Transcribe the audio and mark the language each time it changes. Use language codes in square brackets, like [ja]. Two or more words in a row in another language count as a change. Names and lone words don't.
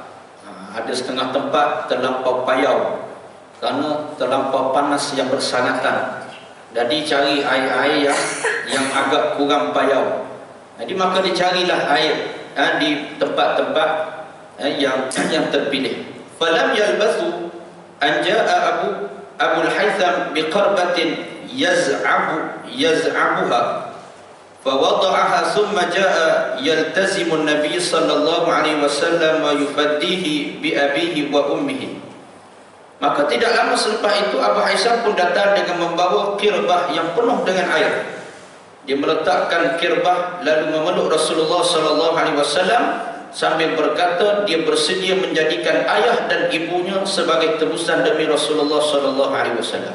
[ms] Ada setengah tempat terlampau payau kerana terlampau panas yang bersangatan. Jadi cari air-air yang agak kurang payau. Jadi maka dicarilah air di tempat-tempat yang terpilih. [ar] فلم يلبث أن جاء أبو الهيثم بقربة يزعبها فوضعها ثم جاء يلتزم النبي صلى الله عليه وسلم ويفديه بأبيه وأمه. [ms] Maka tidak lama selepas itu Abu Haytham pun datang dengan membawa kirbah yang penuh dengan air. Dia meletakkan kirbah lalu memeluk Rasulullah [ar] صلى الله عليه وسلم [ms] sambil berkata dia bersedia menjadikan ayah dan ibunya sebagai tebusan demi Rasulullah [ar] صلى الله عليه وسلم.